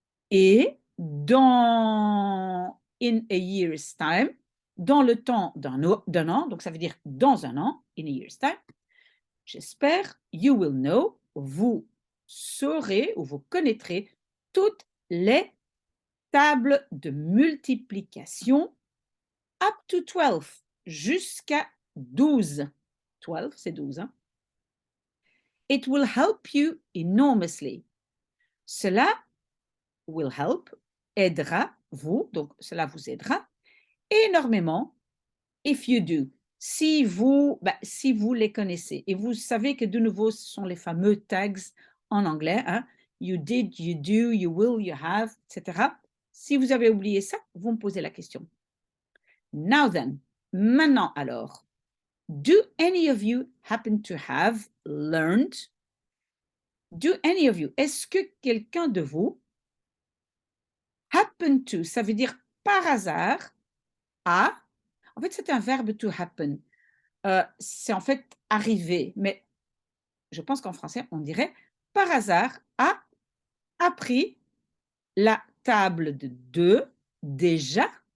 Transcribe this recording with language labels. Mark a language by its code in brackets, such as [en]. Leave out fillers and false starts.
[fr] Et [en] in a year's time, [fr] dans le temps d'un an, donc ça veut dire dans un an, in a year's time, j'espère, [en] you will know, [fr] vous saurez ou vous connaîtrez toutes les tables de multiplication [en] up to 12, [fr] jusqu'à 12. 12, c'est 12, hein? [en] It will help you enormously. [fr] Cela [en] will help, [fr] aidera vous, donc cela vous aidera énormément [en] if you do. [fr] Si vous les connaissez. Et vous savez que de nouveau, ce sont les fameux tags en anglais, hein? [en] You did, you do, you will, you have, etc. [fr] Si vous avez oublié ça, vous me posez la question. [en] Now then, [fr] maintenant alors, [en] do any of you happen to have learned? Do any of you, [fr] est-ce que quelqu'un de vous [en] happen to, [fr] ça veut dire par hasard, a, en fait c'est un verbe [en] to happen, [fr] c'est en fait arriver, mais je pense qu'en français on dirait par hasard a appris la table de 2 déjà.